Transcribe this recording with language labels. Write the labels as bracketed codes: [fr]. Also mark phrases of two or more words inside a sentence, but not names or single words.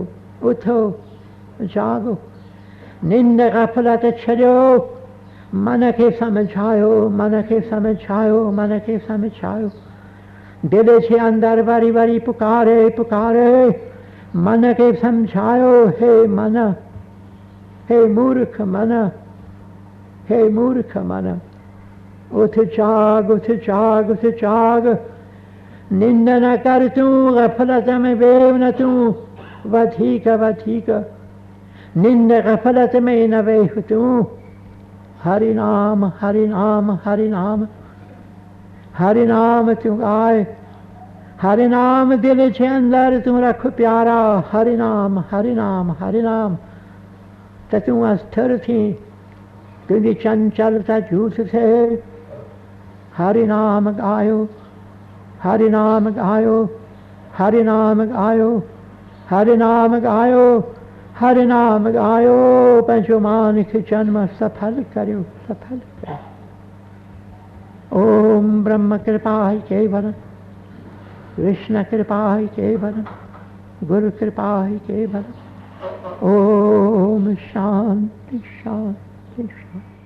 [sd] उथो, जागो, निंड ग़फ़लत छॾियो। मन खे सम्झायो, मन खे सम्झायो, मन खे सम्झायो। दिल जे अंदर वरी पुकारे पुकारे मन खे सम्झायो। हे मन, हे मूर्ख मन, हे मूर्ख मन, उथ जाग, उथ जाग, उथ जाग। निंड न कर तूं, ग़फ़लत में वेह न तूं, वधीक वधीक निंड ग़फ़लत में न वेह तूं। हरि नाम, हरि नाम, हरि नाम, हरि नाम तूं ॻाए। हरि नाम दिल जे अंदर तूं रख प्यारा। हरि नाम, हरि नाम, हरि नाम, त तूं अस्थिर थी, तुंहिंजी चंचलता झूठ थिए। हरि नाम ॻायो, हरि नाम ॻायो, हरि नाम ॻायो, हरि नाम ॻायो, हरि नाम ॻायो। पंहिंजो मानिक जन्म सफल करियो, सफल करियो। [sa] ओम ब्रह्म कृपा ही केवल, विष्णु कृपा ही केवल, गुरु कृपा ही केवल। ओम शांति शांति शांति।